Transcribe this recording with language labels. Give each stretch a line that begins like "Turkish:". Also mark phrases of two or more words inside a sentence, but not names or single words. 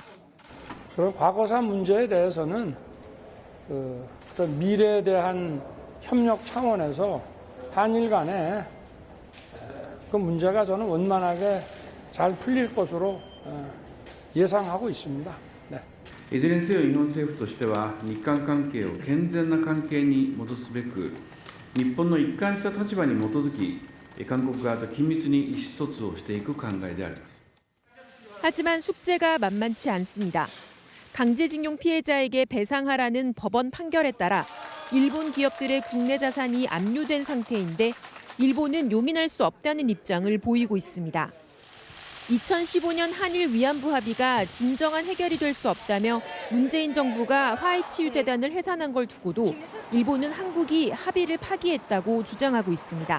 Korean: 그런 과거사 문제에 대해서는 어떤 미래에 대한 협력 차원에서 한일 간에 그 문제가 저는 원만하게 잘 풀릴 것으로 예상하고 있습니다. 네.
Japanese: いずれにせよ日本政府としては日韓関係を健全な関係に戻すべく日本の一貫した立場に基づき韓国側と緊密に意思疎通をしていく考えであります.
Korean: 하지만 숙제가 만만치 않습니다. 강제징용 피해자에게 배상하라는 법원 판결에 따라 일본 기업들의 국내 자산이 압류된 상태인데 일본은 용인할 수 없다는 입장을 보이고 있습니다. 2015년 한일 위안부 합의가 진정한 해결이 될 수 없다며 문재인 정부가 화해치유재단을 해산한 걸 두고도 일본은 한국이 합의를 파기했다고 주장하고 있습니다.